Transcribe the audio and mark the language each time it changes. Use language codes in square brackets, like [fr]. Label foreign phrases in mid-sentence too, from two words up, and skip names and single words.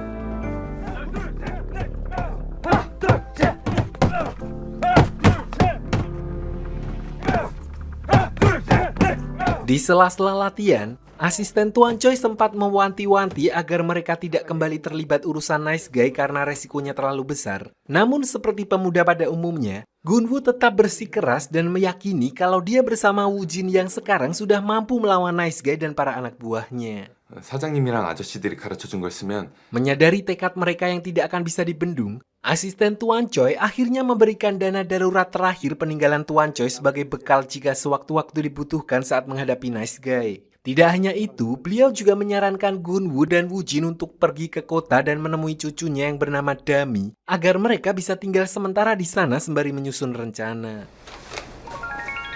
[id] Di sela-sela latihan, asisten Tuan Choi sempat mewanti-wanti agar mereka tidak kembali terlibat urusan Nice Guy karena resikonya terlalu besar. Namun seperti pemuda pada umumnya, Gunwoo tetap bersikeras dan meyakini kalau dia bersama Wu Jin yang sekarang sudah mampu melawan Nice Guy dan para anak buahnya. [ko] 사장님이랑 아저씨들이 가르쳐준 걸 쓰면 [id] Menyadari tekad mereka yang tidak akan bisa dibendung, asisten Tuan Choi akhirnya memberikan dana darurat terakhir peninggalan Tuan Choi sebagai bekal jika sewaktu-waktu dibutuhkan saat menghadapi Nice Guy. Tidak hanya itu, beliau juga menyarankan Gunwoo dan Wu Jin untuk pergi ke kota dan menemui cucunya yang bernama Dami agar mereka bisa tinggal sementara di sana sembari menyusun rencana.